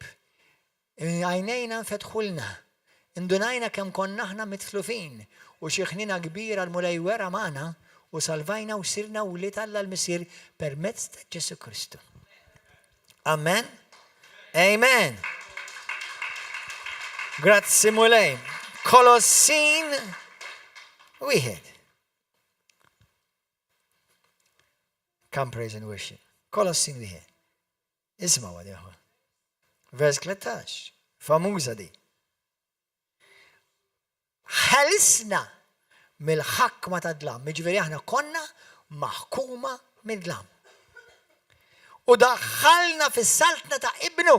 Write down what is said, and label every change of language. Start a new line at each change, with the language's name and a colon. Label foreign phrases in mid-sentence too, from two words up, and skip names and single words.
Maltese: Għajnejna nfetħulna, indunajna kemm konna aħna mitflufin u xi ħnina kbira l-mulejwera magħna u salvajna u sirna uliet Alla l-Missier permezz ta' Ġesu Kristu. Amen? Amen. Grazzi mulej. Kolossin 1.
English: Come praise and worship.
Maltese: Kolossin 1. Isma' għadi aħwa. Vers 13. Famuża di. Ħalisna mill-ħakma ta' dlam. Miġveri aħna konna maħkuma mill-dlam. U daħħalna fis-saltna ta' ibnu.